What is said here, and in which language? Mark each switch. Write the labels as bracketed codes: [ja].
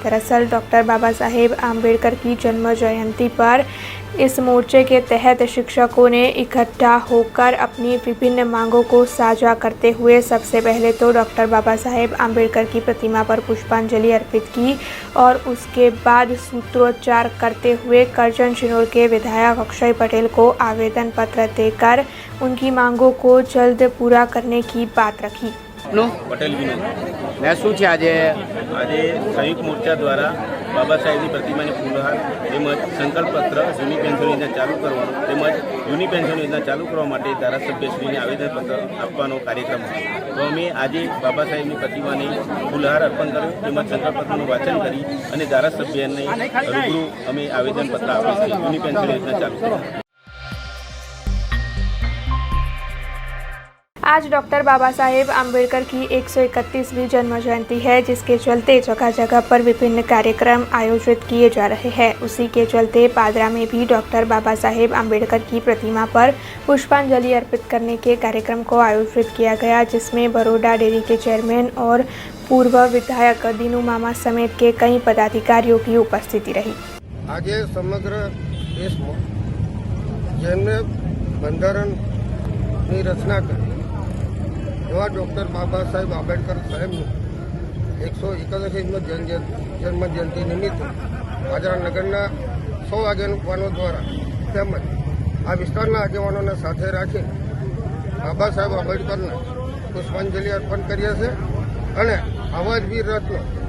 [hi] दरअसल डॉक्टर बाबा साहेब आम्बेडकर की जन्म जयंती पर इस मोर्चे के तहत शिक्षकों ने इकट्ठा होकर अपनी विभिन्न मांगों को साझा करते हुए सबसे पहले तो डॉक्टर बाबा साहेब आम्बेडकर की प्रतिमा पर पुष्पांजलि अर्पित की और उसके बाद सूत्रोच्चार करते हुए करजन शिनोर के विधायक अक्षय पटेल को आवेदन पत्र देकर उनकी मांगों को जल्द पूरा करने की बात रखी। [gu] पटेल विनोद मैं શું છે આજે સંયુક્ત મોરચા દ્વારા બાબા સાહેબની પ્રતિમાને ફૂલહાર તેમજ સંકલ્પપત્ર જૂની પેન્શન યોજના ચાલુ કરવાનો તેમજ જૂની પેન્શન યોજના ચાલુ કરવા માટે ધારાસભ્યશ્રીને આવેદનપત્ર આપવાનો કાર્યક્રમ છે। તો અમે આજે બાબા સાહેબની પ્રતિમાને ફૂલહાર અર્પણ કર્યો તેમજ સંકલ્પપત્રનું વાંચન કરી અને ધારાસભ્યને રૂબરૂ અમે આવેદનપત્ર આપ્યું છે જૂની પેન્શન યોજના ચાલુ કરવા। [hi] आज डॉक्टर बाबा साहेब आम्बेडकर की 131वीं जन्म जयंती है, जिसके चलते जगह जगह पर विभिन्न कार्यक्रम आयोजित किए जा रहे हैं। उसी के चलते पादरा में भी डॉक्टर बाबा साहेब आम्बेडकर की प्रतिमा पर पुष्पांजलि अर्पित करने के कार्यक्रम को आयोजित किया गया, जिसमें बरोडा डेयरी के चेयरमैन और पूर्व विधायक दीनू मामा समेत के कई पदाधिकारियों की उपस्थिति रही। आज समग्र देश में [gu] જેમને બંધારણની રચના કરી એવા ડૉક્ટર બાબા સાહેબ આંબેડકર સાહેબનું 131મી જન્મ જયંતિ નિમિત્તે પાદરા નગરના 100 આગેવાનો દ્વારા તેમજ આ વિસ્તારના આગેવાનોને સાથે રાખી બાબા સાહેબ આંબેડકરને પુષ્પાંજલિ અર્પણ કરીએ છીએ અને આવા જ વીર રત્નો